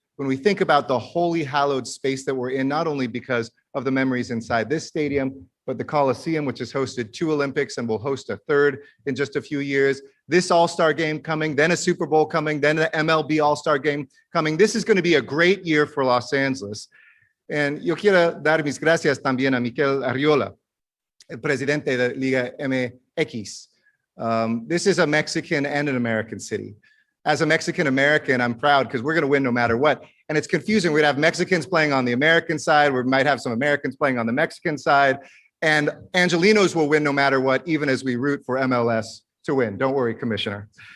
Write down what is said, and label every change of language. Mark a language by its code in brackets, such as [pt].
[en] When we think about the holy hallowed space that we're in, not only because of the memories inside this stadium, but the Coliseum, which has hosted 2 Olympics and will host a 3rd in just a few years, this All-Star Game coming, then a Super Bowl coming, then the MLB All-Star Game coming. This is going to be a great year for Los Angeles. [es] And yo quiero dar mis gracias también a Mikel Arriola, el presidente de Liga MX. [en] This is a Mexican and an American city. As a Mexican-American, I'm proud because we're going to win no matter what. And it's confusing. We'd have Mexicans playing on the American side. We might have some Americans playing on the Mexican side. And Angelinos will win no matter what, even as we root for MLS to win. Don't worry, Commissioner.